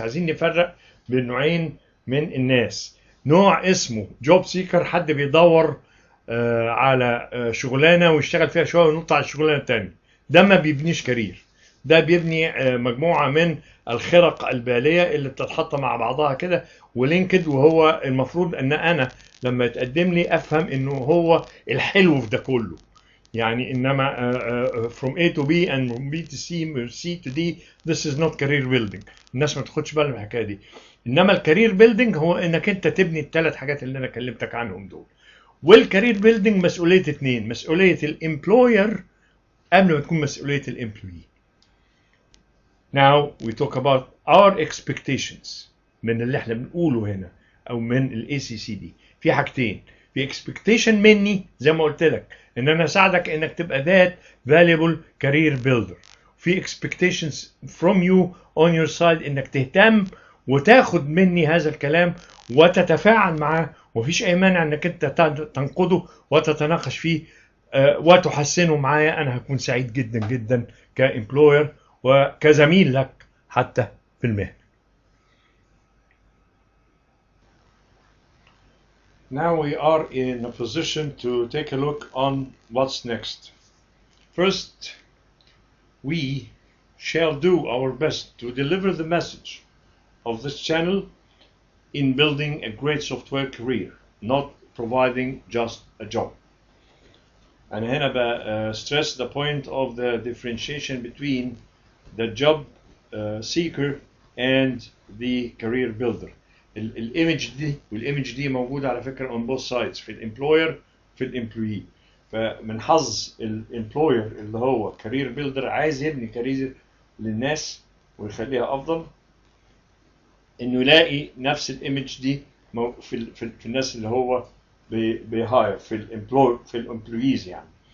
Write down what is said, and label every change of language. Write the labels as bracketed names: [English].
[Arabic] عايزين نفرق بين نوعين من الناس. نوع اسمه جوب سيكر، حد بيدور على شغلانة ويشتغل فيها شوية وينط على الشغلانة التانية. ده ما بيبنيش كارير، ده بيبني مجموعة من الخرق البالية اللي بتتحط مع بعضها كده ولينكد، وهو المفروض ان انا لما يتقدم لي افهم انه هو الحلو في ده كله. يعني انما [English] from A to B and from B to C from C to D this is not career building. [Arabic] الناس ما تاخدش بالها من الحكايه دي. انما الكارير بيلدينج هو انك انت تبني الثلاث حاجات اللي انا كلمتك عنهم دول. والكارير بيلدينج مسؤوليه اثنين، مسؤوليه الامبلوير قبل ما تكون مسؤوليه الامبلوي. [English] Now we talk about our expectations [Arabic] من اللي احنا بنقوله هنا او من ال ACC دي. في حاجتين، في expectation مني زي ما قلت لك ان انا اساعدك انك تبقى [English] that valuable career builder. [Arabic] في [English] expectations from you on your side [Arabic] انك تهتم وتاخد مني هذا الكلام وتتفاعل معاه، ومفيش اي مانع انك انت تنقده وتتناقش فيه وتحسنه معايا. انا هكون سعيد جدا جدا كامبلوير وكزميل لك حتى في المهنة. [English] Now we are in a position to take a look on what's next. First, we shall do our best to deliver the message of this channel in building a great software career, not providing just a job. And [Arabic] هنا [English] stress the point of the differentiation between the job seeker and the career builder. [Arabic] الايمج دي والايمج دي موجوده على فكره [English] on both sides، [Arabic] في الامبلوير في الامبلوي. فمن حظ الامبلوير اللي هو كارير بيلدر عايز يبني كارير للناس ويخليها افضل، انه يلاقي نفس الايمج دي في الناس اللي هو بيهاير في الامبلويز يعني.